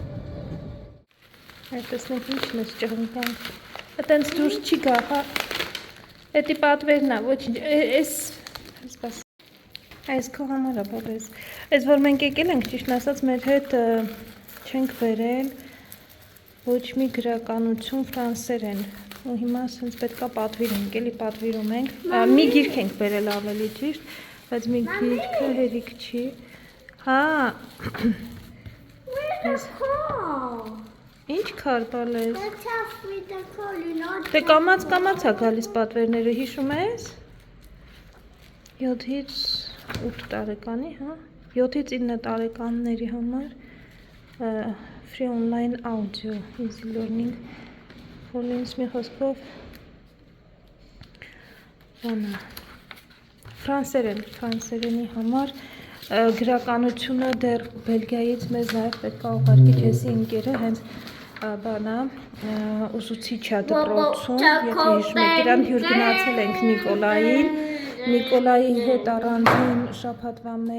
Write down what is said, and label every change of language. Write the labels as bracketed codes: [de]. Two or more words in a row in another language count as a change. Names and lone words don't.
[hy] Այդ տեսնեք ինչն է ճղնկան։ Այդենց դուրս չի գա, հա։ Էդի պատվերն է, ոչինչ, այս քո համար է բոլորս։ Այս որ մենք եկել ենք, ճիշտ ասած, մեր հետ չենք բերել ոչ մի գրականություն ֆրանսերեն։ Ու հիմա ասենց պետքա պատվիրենք, էլի պատվիրում ենք։ Մի գիրք ենք բերել ավելի ճիշտ, բայց մի գիրքը հերիք չի։ Հա։ [en] where's the car? [hy] Ինչ քար բալես։ [en] Let's have with the car, you know. [hy] Դե կամաց է գալիս պատվերները, հիշում ես։ 7-ից 8 տարեկանի, հա, 7-ից 9 տարեկանների համար [en] free online audio, easy learning, [hy] որ ինձ մի խոսքով բանա, ֆրանսերենի համար գրականությունը դեռ Բելգիայից մեզ նաև պետք է ուղարկի Ջեսի ընկերը, հենց բանա ուսուցիչ է դպրոցում, եթե հիշում եք, իրան հյուր գնացել ենք Նիկոլայի հետ առանձին շաբաթվա մեջ